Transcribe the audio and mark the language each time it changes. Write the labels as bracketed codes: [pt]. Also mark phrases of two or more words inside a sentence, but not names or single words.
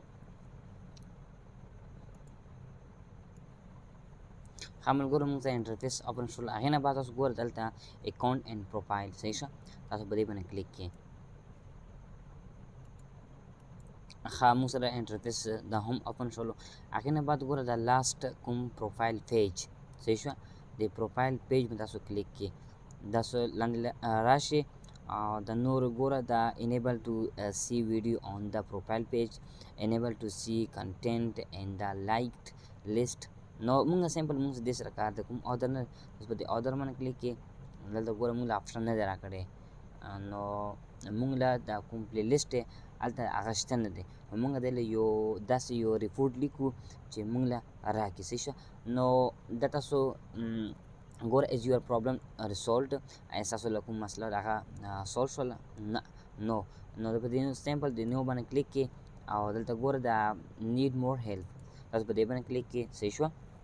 [ps] ښه ملګرو موږ ته [en] interface open [ps] شول هغې نه بعد تاسو ګوره دلته [en] account and profile [ps] صحیح شه تاسو په دې باندې کلیک کړئ ښه موږ سره انټرفیس دا هم اوپن شولو هغې نه بعد ګوره دا لاسټ کوم [en] profile page [ps] صحیح شوه د [en] profile page [ps] باندې تاسو کلیک کړئ تاسو لاندې راشئ د نور ګوره دا [en] enable to see video on the profile page enable to see content in the liked list [ps] نو مونږ سیمپل مونږ دې سره کار د کوم اودر نه اوس په دې اودر باندې کلیک کړئ دلته ګوره مونږ له آپشن نه دی راکړی نو مونږ له دا کوم [en] play list [ps] دی هلته هغه شته نه دی نو مونږ دی له یو داسې یو ریپورټ لیکو چې مونږ له راکړي صحیح شه نو دا تاسو ګوره [en] is your problem resolved [ps] ایا ستاسو له کوم مسله هغه سولو شوله نه نو په دې سیمپل د نو باندې کلیک کړئ او دلته ګوره دا [en] need more help [ps] تاسو په دې باندې کلیک کړئ صحیح شوه